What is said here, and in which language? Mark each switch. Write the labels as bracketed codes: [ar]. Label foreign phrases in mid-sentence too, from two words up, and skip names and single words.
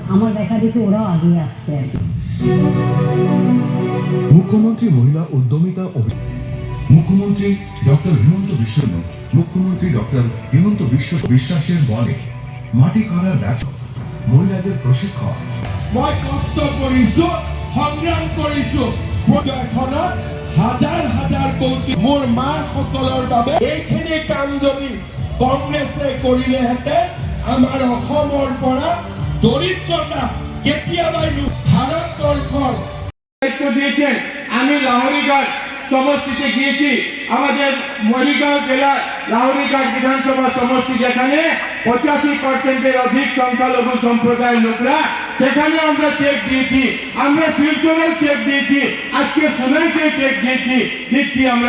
[bn] আমার দেখা দেখে ওরাও আগিয়ে আসছে আর কি। মুখ্যমন্ত্রী মহিলা উদ্যমিতা মুখ্যমন্ত্রী ডক্টর হিমন্ত বিশ্ব মুখ্যমন্ত্রী ডক্টর হিমন্ত বিশ্বাসের বলে মাটি কাড়ার ব্যবসা, মহিলাদের প্রশিক্ষণ। [as] মই কষ্ট কৰিছো, সংগ্ৰাম কৰিছো, এখনত হাজাৰ হাজাৰ কোটি মোৰ মাসকলৰ বাবে এইখিনি কাম যদি কংগ্ৰেছে কৰিলেহেঁতেন, আমাৰ অসমৰ পৰা দৰিদ্ৰতা কেতিয়াবাই ভাৰতবৰ্ষৰ [bn] দায়িত্ব দিয়েছেন। আমি লাহোরিঘাট সমষ্টিতে গিয়েছি, আমাদের মরিগাঁও জেলার লাহোরিঘাট বিধানসভা সমষ্টি, যেখানে 85% অধিক সংখ্যালঘু সম্প্রদায়ের লোকরা, সেখানে আমরা চেক দিয়েছি। আমরা শিলচরেও চেক দিয়েছি, আজকে সোনাইতে চেক দিচ্ছি আমরা।